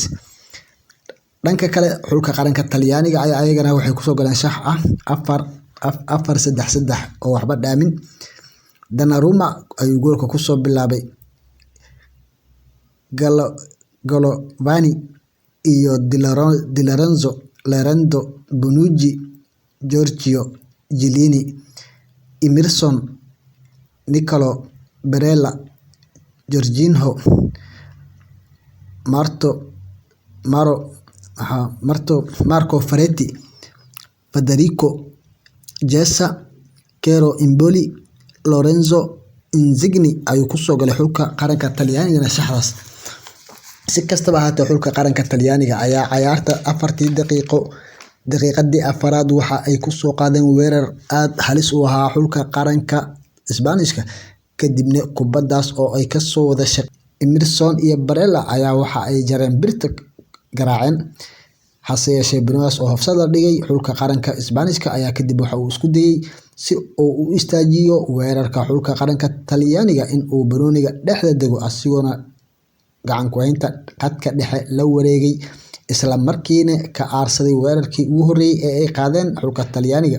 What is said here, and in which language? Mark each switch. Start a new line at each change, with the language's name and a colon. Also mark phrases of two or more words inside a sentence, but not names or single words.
Somali: Dhanka kale xulka qaranka Talyaaniga ayaa ayagana waxay ku soo galeen shax ah 4-3-3 oo waxba dhaamin. Donnarumma ayuu goolka ku soo bilaabay, Golovani iyo Di Lorenzo, Bonucci, Giorgio Chiellini, Emerson, Nicolo Barella, Jorginho, Marco Verratti, Federico Chiesa, Piero Immobile, Lorenzo Insigne ayuu ku soo galay xulka qaranka Talyaaniga shaxdaas. Si kastaba ha ahaatee xulka qaranka Talyaaniga ayaa ciyaarta 4 daqiiqadii afaraad waxa ay ku soo qaadeen weerar aad halis u ahaa xulka qaranka Isbaanishka kadibna kubadaas oo ay ka soo wada shaqeeyeen Emerson iyo Barella ayaa waxa ay jareen birta garaaceen hase yeeshee Bruno oo hafsada dhigay xulka qaranka Isbaanishka ayaa kadib waxa uu isku dayay si uu u istaajiyo weerarka xulka qaranka Talyaaniga in uu Bruniga dhexda dego asigoona gacan ku haynta qadka dhexe la wareegay isla markiina ka aarsaday weerarkii ugu horeeyay ee ay qaadeen xulka Talyaaniga.